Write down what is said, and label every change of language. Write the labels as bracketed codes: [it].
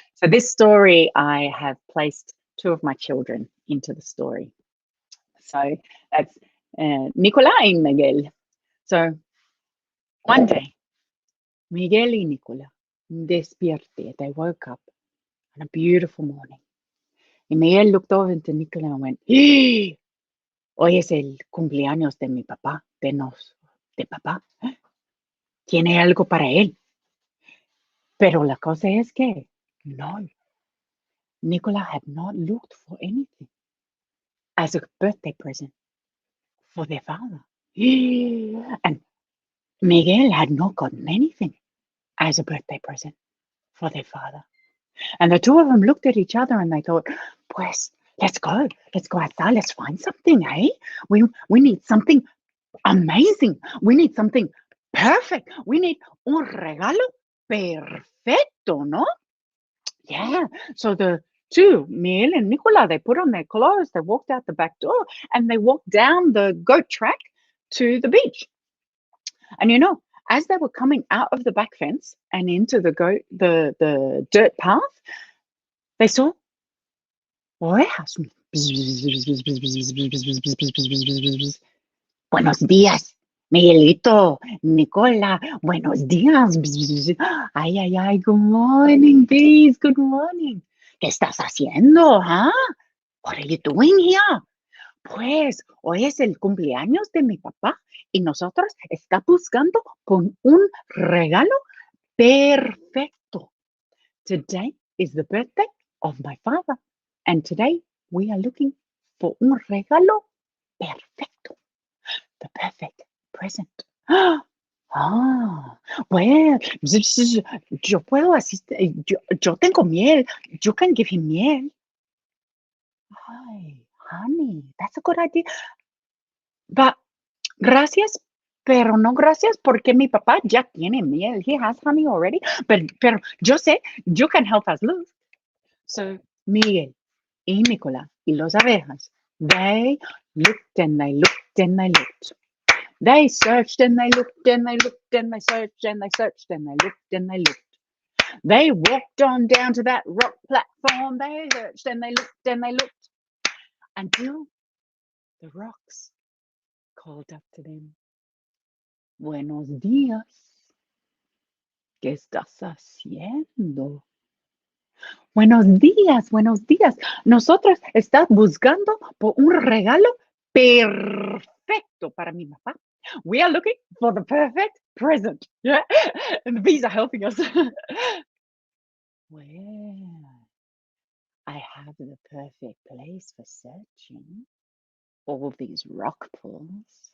[en] So this story, I have placed two of my children into the story. So that's Nicola and Miguel. So one day, Miguel y Nicola despierte. They woke up on a beautiful morning. And Miguel looked over into Nicola and went, ¡Eh! [es] Hoy es el cumpleaños de mi papá, de papá. Tiene algo para él. Pero la cosa es que no. [en] Nicola had not looked for anything as a birthday present for their father. And Miguel had not gotten anything as a birthday present for their father. And the two of them looked at each other and they thought, pues, let's go outside, let's find something, eh? We need something amazing. We need something perfect. [es] We need un regalo perfecto, ¿no? [en] Yeah. So the two, Miguel and Nicola, they put on their clothes, they walked out the back door and they walked down the goat track to the beach. And you know, as they were coming out of the back fence and into the dirt path, they saw ovejas. [es] Buenos días, Miguelito, Nicola, buenos días. [en] Ay, ay, ay, good morning, bees, good morning. ¿Qué estás haciendo, huh? What are you doing here? [es] Pues hoy es el cumpleaños de mi papá y nosotros está buscando por un regalo perfecto. [en] Today is the birthday of my father and today we are looking for un regalo perfecto. The perfect present. [es] Well, yo puedo asistir, yo tengo miel. [en] You can give him miel. Ay, honey, that's a good idea. [es] But gracias, pero no gracias porque mi papá ya tiene miel. [en] He has honey already. Pero yo sé, you can help us look. So Miguel y Nicola y los abejas, they looked and they looked and they looked. They searched and they looked and they looked and they searched and they searched and they looked and they looked. They walked on down to that rock platform. They searched and they looked and they looked until the rocks called up to them. [es] Buenos días. ¿Qué estás haciendo? Buenos días, buenos días. Nosotros estamos buscando por un regalo perfecto para mi papá. [en] We are looking for the perfect present. Yeah, and the bees are helping us. Well, I have the perfect place for searching. All these rock pools.